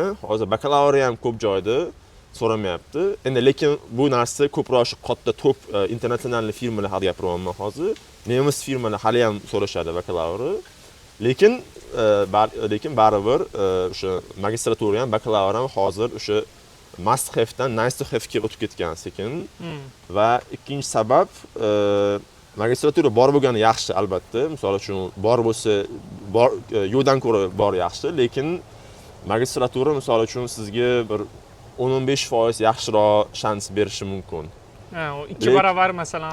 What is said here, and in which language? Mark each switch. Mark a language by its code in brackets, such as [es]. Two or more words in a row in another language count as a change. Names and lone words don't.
[uz] Hozir bakalavr ham ko'p joyda so'ramayapti. Endi lekin bu narsa ko'proq shu katta top internasional firmalar haqida gapiryapman hozir. Nemis firmalar hali ham so'rashadi bakalavri. Lekin baribir o'sha magistratura ham bakalavr ham hozir o'sha [en] must have [uz] dan [en] nice to have [uz] ga o'tib ketgan sekin. Va ikkinchi sabab magistratura bor bo'lgani yaxshi albatta. Misol uchun bor bo'lsa, yo'qdan ko'ra bor yaxshi, lekin magistratura misol uchun sizga bir 15% yaxshiroq shans berishi mumkin. Ha, o 2 barobar masalan